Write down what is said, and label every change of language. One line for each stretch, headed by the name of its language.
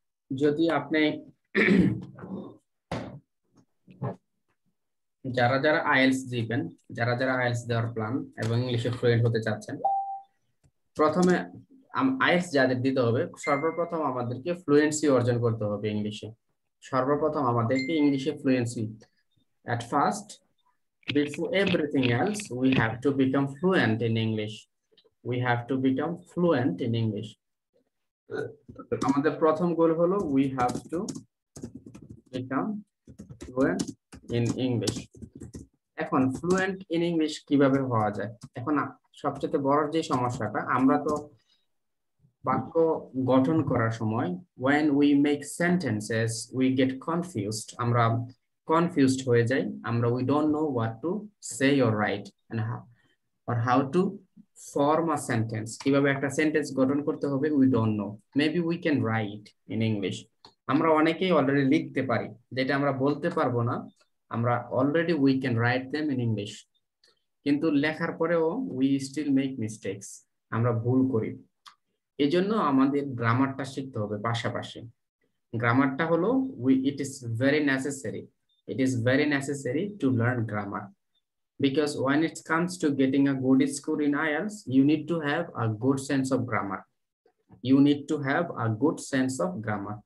Bangla: যদি আপনি যারা যারা আইএলটিএস দিবেন, যারা যারা আইএলটিএস দেওয়ার প্ল্যান এবং ইংলিশে ফ্লুয়েন্ট হতে চাচ্ছেন, প্রথমে আইএলটিএস যাদের দিতে হবে, সর্বপ্রথম আমাদেরকে ফ্লুয়েন্সি অর্জন করতে হবে ইংলিশে। সর্বপ্রথম আমাদেরকে ইংলিশে fluency.
English: At first, before everything else, we have to become fluent in English. We have to become fluent in English.
Bangla: আমাদের প্রথম গোল হলো
English: we have to become fluent in English.
Bangla: এখন
English: fluent in English
Bangla: কিভাবে হওয়া যায়? এখন সবচেয়ে বড় যে সমস্যাটা, আমরা তো বাক্য গঠন করার সময়
English: when we make sentences we get confused.
Bangla: আমরা
English: confused
Bangla: হয়ে যাই, আমরা
English: we don't know what to say or write and how to form a sentence.
Bangla: কিভাবে একটা সেন্টেন্স গঠন করতে হবে
English: we don't know. Maybe we can write in English.
Bangla: আমরা অনেকেই অলরেডি লিখতে পারি, যেটা আমরা বলতে পারবো না, আমরা already
English: we can write them in English.
Bangla: কিন্তু লেখার পরেও
English: we still make mistakes.
Bangla: আমরা ভুল করি। এজন্য আমাদের গ্রামারটা শিখতে হবে পাশাপাশি। গ্রামারটা হলো
English: it is very necessary. It is very necessary to learn grammar. Because when it comes to getting a good score in IELTS, you need to have a good sense of grammar. You need to have a good sense of grammar.